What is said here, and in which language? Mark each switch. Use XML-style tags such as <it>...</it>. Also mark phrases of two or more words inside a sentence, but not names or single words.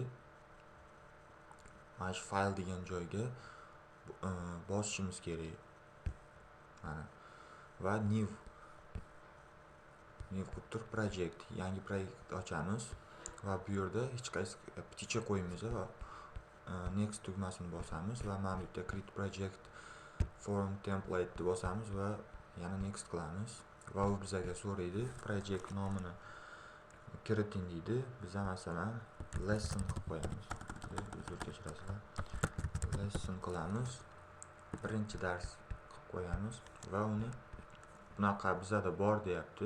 <uz>Mana shu fayl degan joyga bosishimiz kerak. Mana va new qilib project, yangi proyekt ochamiz va bu yerda hech qaysi pticha qo'yamiz va next tugmasini bosamiz va mana bu yerda</uz> <en>create project form template</en> <uz>deb bosamiz va yana next qilamiz va u bizga so'raydi project nomini kiriting deydi. Biz masalan lesson qilib qo'yamiz. Uzr kechirasizlar. Lesson qilamiz. Birinchi dars qilib qo'yamiz va uni bunaqa bizada bor deyapti.</uz>